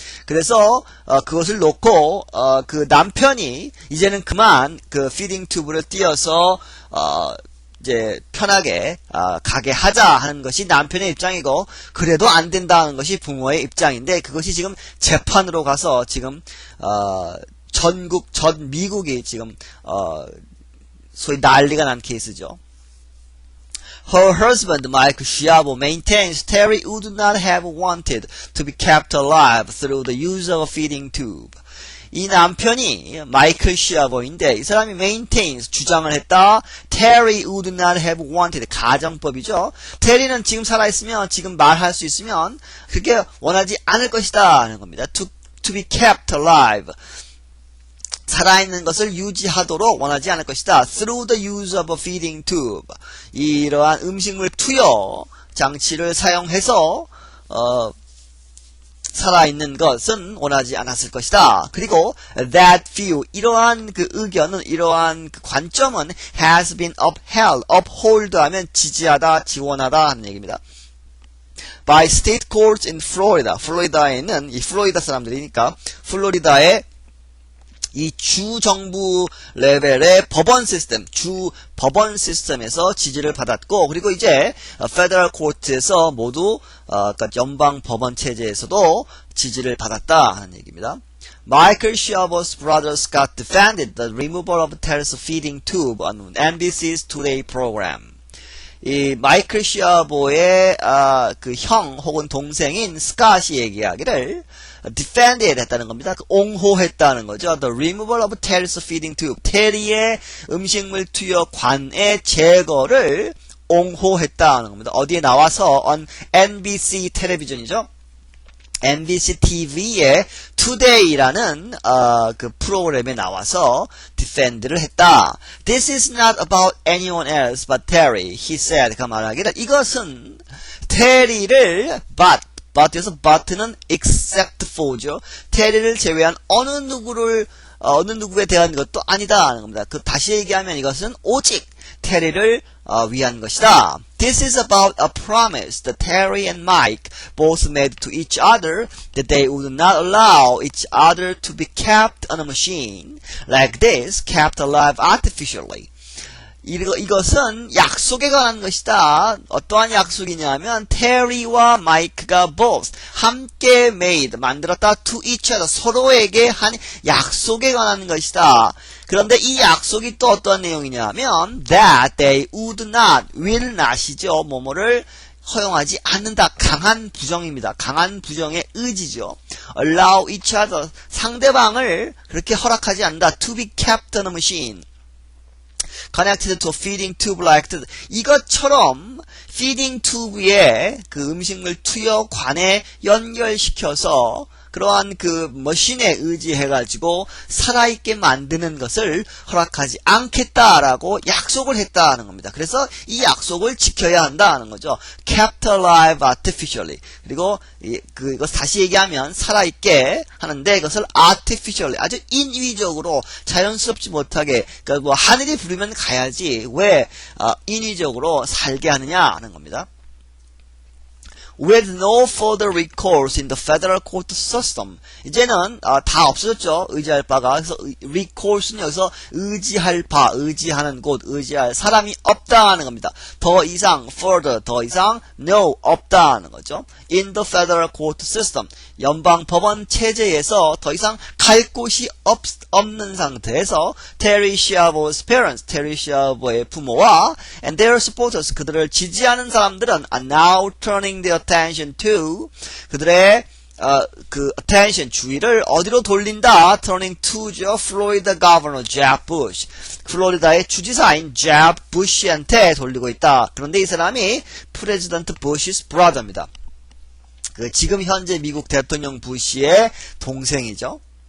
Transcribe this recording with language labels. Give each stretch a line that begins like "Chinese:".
Korean: 그래서 그것을 놓고 그 남편이 이제는 그만 그 피딩 튜브를 띄어서 이제 편하게 가게 하자 하는 것이 남편의 입장이고 그래도 안 된다는 것이 부모의 입장인데 그것이 지금 재판으로 가서 지금 전 미국이 지금 소위 난리가 난 케이스죠.
English: Her husband, Michael Schiavo, maintains Terry would not have wanted to be kept alive through the use of a feeding tube.
Korean: 이 남편이 마이클 시아버인데 이 사람이 maintains 주장을 했다.
English: Terry would not have wanted
Korean: 가정법이죠. 테리는 지금 살아있으면 지금 말할 수 있으면 그게 원하지 않을 것이다 하는 겁니다.
English: To be kept alive.
Korean: 살아있는 것을 유지하도록 원하지 않을 것이다.
English: Through the use of a feeding tube.
Korean: 이러한 음식물 투여 장치를 사용해서 살아있는 것은 원하지 않았을 것이다. 그리고
English: that view
Korean: 이러한 그 의견은 이러한 그 관점은
English: has been upheld.
Korean: uphold 하면 지지하다, 지원하다 하는 얘기입니다.
English: By state courts in Florida.
Korean: 플로리다에 있는 이 플로리다 사람들이니까 플로리다의 이 주 정부 레벨의 법원 시스템, 주 법원 시스템에서 지지를 받았고, 그리고 이제 페더럴 코트에서 모두 그러니까 연방 법원 체제에서도 지지를 받았다 하는 얘기입니다.
English: Michael Schiavo's brother Scott defended the removal of Terry's feeding tube on NBC's Today program.
Korean: 이 마이클 시아보의 그 형 혹은 동생인 스캇이 얘기하기를 defended 했다는 겁니다. 옹호했다는 거죠.
English: The removal of Terry's feeding tube.
Korean: 테리의 음식물 투여 관의 제거를 옹호했다는 겁니다. 어디에 나와서 on NBC 텔레비전이죠. NBC TV의 Today라는 그 프로그램에 나와서 defend를 했다.
English: This is not about anyone else but Terry. He said.
Korean: 그 말하기를 이것은 테리를 but에서 but는 except for죠. 테리를 제외한 어느 누구에 대한 것도 아니다 하는 겁니다. 그 다시 얘기하면 이것은 오직 테리를 위한 것이다.
English: This is about a promise that Terry and Mike both made to each other that they would not allow each other to be kept on a machine like this, kept alive artificially.
Korean: 이것은 약속에 관한 것이다. 어떠한 약속이냐면 테리와 마이크가 both 함께 made 만들었다
English: to each other
Korean: 서로에게 한 약속에 관한 것이다. 그런데 이 약속이 또 어떠한 내용이냐면
English: that they would not, will not
Korean: 이죠. 뭐뭐를 허용하지 않는다. 강한 부정입니다. 강한 부정의 의지죠.
English: allow each other
Korean: 상대방을 그렇게 허락하지 않는다.
English: to be kept on a machine connected to a feeding tube like that.
Korean: 이것처럼 feeding tube에 그 음식물 투여관에 연결시켜서 그러한 그 머신에 의지해가지고 살아있게 만드는 것을 허락하지 않겠다라고 약속을 했다는 겁니다. 그래서 이 약속을 지켜야 한다는 거죠.
English: kept alive artificially.
Korean: 그리고 이거 다시 얘기하면 살아있게 하는데 이것을 artificially 아주 인위적으로 자연스럽지 못하게 그러니까 뭐 하늘이 부르면 가야지 왜 인위적으로 살게 하느냐 하는 겁니다.
English: With no further recourse in the federal court system.
Korean: 이제는 다 없어졌죠. 의지할 바가. 그래서 recours는 여기서 의지할 바, 의지하는 곳, 의지할 사람이 없다는 겁니다. 더 이상 further, 더 이상 no, 없다는 거죠.
English: In the federal court system.
Korean: 연방 법원 체제에서 더 이상 갈 곳이 없는 상태에서 Terry Schiavo's parents, Terry Schiavo의 부모와
English: and their supporters,
Korean: 그들을 지지하는 사람들은
English: are now turning their attention to,
Korean: 그들의 그 attention, 주의를 어디로 돌린다?
English: turning to죠. Florida Governor Jeb Bush.
Korean: 플로리다의 주지사인 Jeb Bush한테 돌리고 있다. 그런데 이 사람이
English: President Bush's brother
Korean: 입니다. 그 지금 현재 미국 대통령 부시의 동생이죠.